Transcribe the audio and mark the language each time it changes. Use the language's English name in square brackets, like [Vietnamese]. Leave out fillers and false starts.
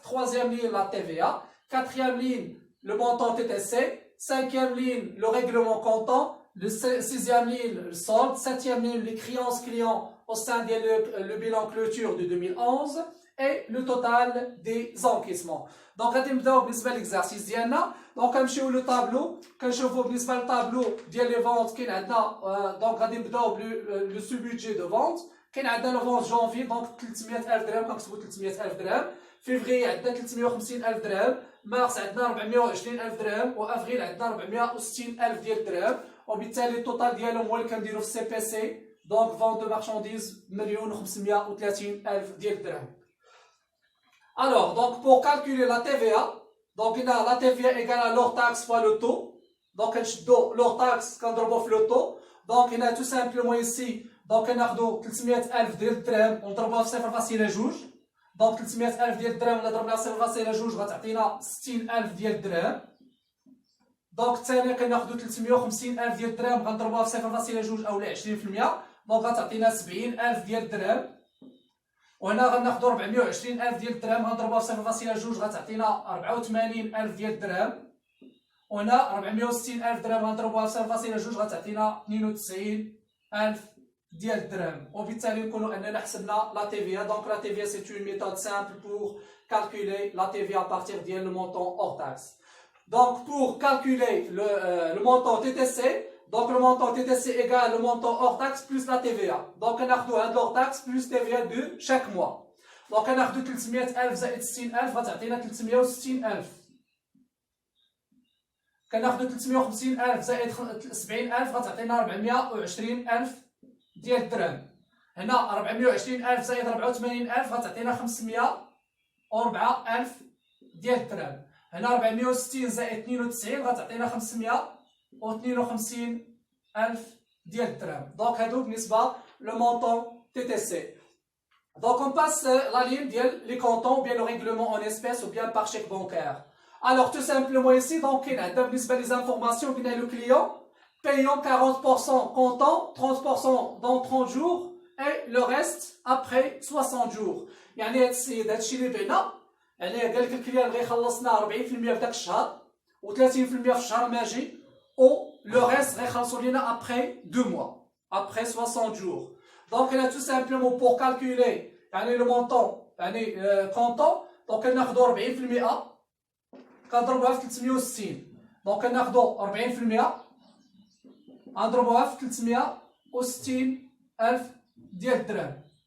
[French] Troisième ligne la TVA. Quatrième ligne le montant TTC. Cinquième ligne le règlement comptant. Sixième ligne le solde. Septième ligne les créances clients au sein de le bilan clôture de 2011 et le total des encaissements. [Arabic] Donc غادي نبداو بالنسبه للexercice ديالنا. دونك غنمشيو لو طابلو كنشوفوا بالنسبه للطابلو ديال لي فونت كاين عندنا دونك غادي نبداو لو سو بودجي دو فونت. كاين عندنا لو فونت جونفي دونك 300,000 درهم كنكتبوا 300,000 درهم. فيفري عندنا 350,000 درهم. مارس عندنا 420,000 درهم وافريل عندنا 460,000 ديال الدرهم. وبالتالي التوتال ديالهم هو اللي كنديروا في السي بي سي. دونك فونت دو مارشانديز 1,530,000 ديال الدرهم. [French] Alors, donc pour calculer la TVA, donc on a la TVA égale à l'hors taxe fois le taux. Donc l'hors taxe quand on fait le taux. Donc on a tout simplement ici, donc on a 300,000 [Arabic] ديال الدرهم ونضربوها في 0.2. donc 300,000 ديال الدرهم ولا ضربناها في 0.2 غتعطينا 60,000 ديال الدرهم. دونك الثاني كناخذوا 350,000 ديال الدرهم غنضربوها في 0.2 او 20%. دونك غتعطينا 70,000 ديال الدرهم. وهنا غناخذوا 420,000 ديال الدرهم غنضربوها في 0.2 غتعطينا 84,000 ديال الدرهم. وهنا 460,000 درهم غنضربوها في 0.2 غتعطينا 92,000 ديال الدرهم. وبالتالي نقولوا اننا حسبنا لا TVA. [French] دونك لا TVA c'est une méthode simple pour calculer la TVA à partir ديال le montant hors taxe. Donc, pour calculer le montant TTC, donc le montant TTC égale le montant hors taxe plus la TVA. Donc, on a hors taxe plus TVA de chaque mois. Donc, on a 300,000 [Arabic] زائد 60,000 غتعطينا 360,000. كناخدو 350,000 زائد 70,000 غتعطينا 420,000 ديال الدرهم. هنا 420,000 زائد 84,000 غتعطينا 504,000 ديال الدرهم. هنا 460 زائد 92 غتعطينا 552,000 ديال الدرهم. دونك هادو بالنسبة لو مونطون TTC. [French] Donc on passe la ligne de les cantons, ou bien le règlement en espèces ou bien par chèque bancaire. Alors tout simplement ici, donc il y a les informations qui le client payant 40% comptant, 30% dans 30 jours et le reste après 60 jours. [Arabic] يعني هاد السيد هادشي اللي بعنا يعني قال لك الكليان غيخلصنا 40% في داك الشهر و 30% في الشهر ماجي و لو ريست غيخلصوا لينا [French] après 2 mois, après 60 jours. Donc là tout simplement pour calculer [Arabic] يعني le montant يعني comptant donc كناخدو 40% كنضربوها في 360 دونك كناخدو 40% غنضربوها في 360,000 ديال الدرهم.